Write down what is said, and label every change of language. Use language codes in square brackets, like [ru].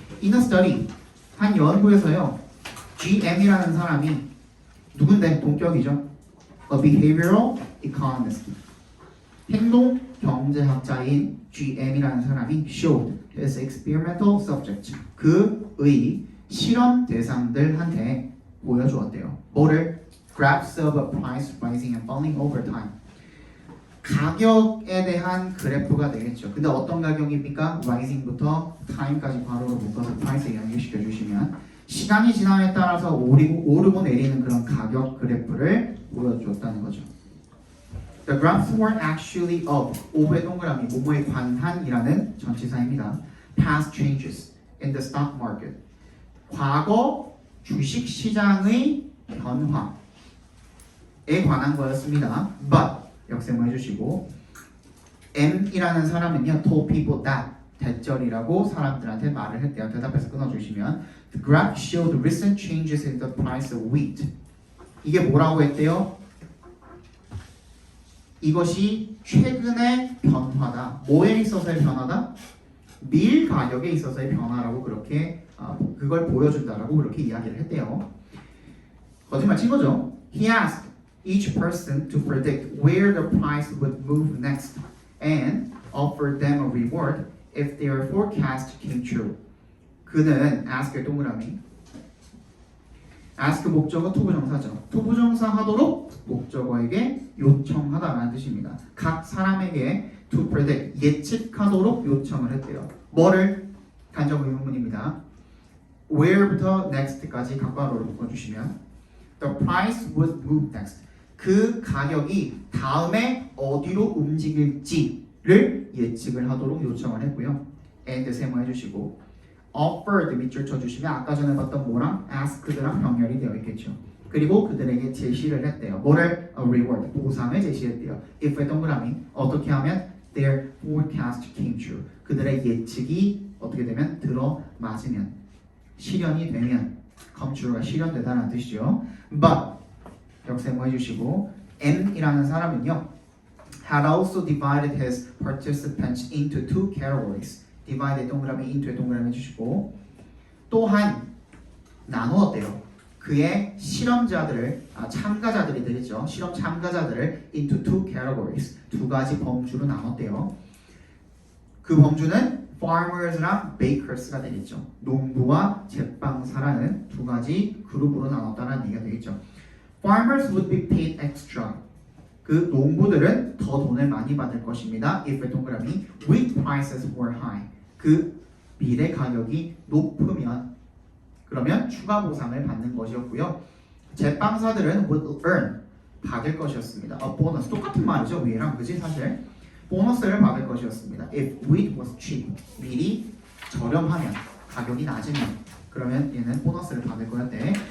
[en] In a study, [ko] 한 연구에서요. GM이라는 사람이 누군데? 동격이죠. [en] A behavioral economist. [ko] 행동 경제학자인 GM이라는 사람이 [en] showed his experimental subject. [ko] 그의 실험 대상들한테 보여주었대요. 뭐를? [en] Graphs of price rising and falling over time. [ko] 가격에 대한 그래프가 되겠죠. 근데 어떤 가격입니까? rising부터 time까지 괄호로 묶어서 price에 연결시켜 주시면 시간이 지남에 따라서 오르고 내리는 그런 가격 그래프를 보여줬다는 거죠. [en] The graphs were actually of [ko] 오후의 동그라미 뭐뭐에 관한이라는 전치사입니다. [en] Past changes in the stock market. [ko] 과거 주식 시장의 변화에 관한 거였습니다. [en] But [ko] 역세모 해주시고 M이라는 사람은요 [en] told people that [ko] 대절이라고 사람들한테 말을 했대요. 대답해서 끊어주시면 [en] The graph showed recent changes in the price of wheat. [ko] 이게 뭐라고 했대요? 이것이 최근의 변화다. 뭐에 있어서의 변화다? 밀 가격에 있어서의 변화라고 그렇게 그걸 보여준다라고 그렇게 이야기를 했대요. 거짓말 친 거죠. [en] He asked each person to predict where the price would move next and offered them a reward if their forecast came true. [ko] 그는 ask의 동그라미 ask 목적어 투부정사죠. 투부정사 하도록 목적어에게 요청하다라는 뜻입니다. 각 사람에게 [en] to predict [ko] 예측하도록 요청을 했대요. 뭐를? 간접 의문문입니다. where부터 next까지 각괄호를 묶어주시면 [en] the price would move next. [ko] 그 가격이 다음에 어디로 움직일지를 예측을 하도록 요청을 했고요. and 세모해 주시고 offered 밑줄 쳐주시면 아까 전에 봤던 뭐랑 asked랑 병렬이 되어 있겠죠. 그리고 그들에게 제시를 했대요. 뭐를? [en] A reward, [ko] 보상을 제시했대요. if의 동그라미 어떻게 하면 [en] their forecast came true. [ko] 그들의 예측이 어떻게 되면 들어맞으면 실현이 되면 come true가 실현되다는 뜻이죠. [en] But [ko] 역세모 해주시고 M이라는 사람은요 [en] had also divided his participants into two categories. divided [ko] 동그라미 into의 동그라미 해주시고 또한 나누었대요. 그의 실험자들을 참가자들이 되겠죠. 실험 참가자들을 [en] into two categories [ko] 두 가지 범주로 나눴대요. 그 범주는 farmers랑 bakers가 되겠죠. 농부와 제빵사라는 두 가지 그룹으로 나눴다는 얘기가 되겠죠. [en] Farmers would be paid extra. [ko] 그 농부들은 더 돈을 많이 받을 것입니다. [en] If [ko] 동그라미 [en] wheat prices were high. [ko] 그 밀의 가격이 높으면 그러면 추가 보상을 받는 것이었고요. 제빵사들은 [en] would earn [ko] 받을 것이었습니다. 보너스 똑같은 말이죠. 위에랑 그지 사실 보너스를 받을 것이었습니다. [en] If wheat was cheap. [ko] 밀이 저렴하면 가격이 낮으면 그러면 얘는 보너스를 받을 거였대.